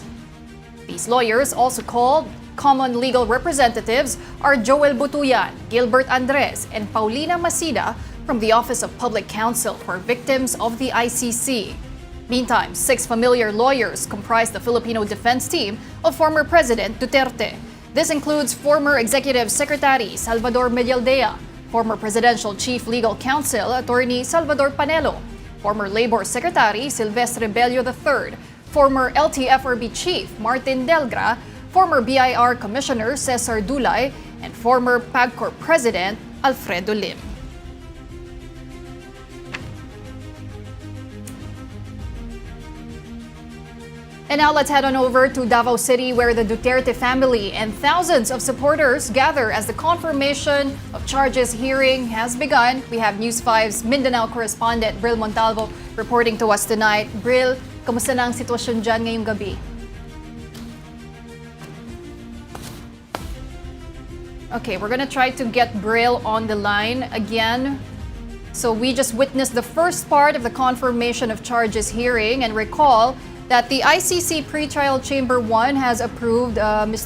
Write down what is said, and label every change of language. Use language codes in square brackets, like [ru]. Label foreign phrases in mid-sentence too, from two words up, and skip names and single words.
[en] These lawyers, also called common legal representatives, are Joel Butuyan, Gilbert Andres, and Paulina Masida from the Office of Public Counsel for Victims of the ICC. Meantime, 6 familiar lawyers comprise the Filipino defense team of former President Duterte. This includes former Executive Secretary Salvador Medialdea, former Presidential Chief Legal Counsel Attorney Salvador Panelo, former Labor Secretary Silvestre Bello III, former LTFRB Chief Martin Delgra, former BIR Commissioner Cesar Dulay, and former PAGCOR President Alfredo Lim. And now let's head on over to Davao City, where the Duterte family and thousands of supporters gather as the confirmation of charges hearing has begun. We have News 5's Mindanao correspondent Bril Montalvo reporting to us tonight. [tl] Bril, kamusta na ang sitwasyon dyan ngayong gabi? [en] Okay, we're gonna try to get Bril on the line again. So we just witnessed the first part of the confirmation of charges hearing, and recall that the ICC Pretrial Chamber 1 has approved Mr.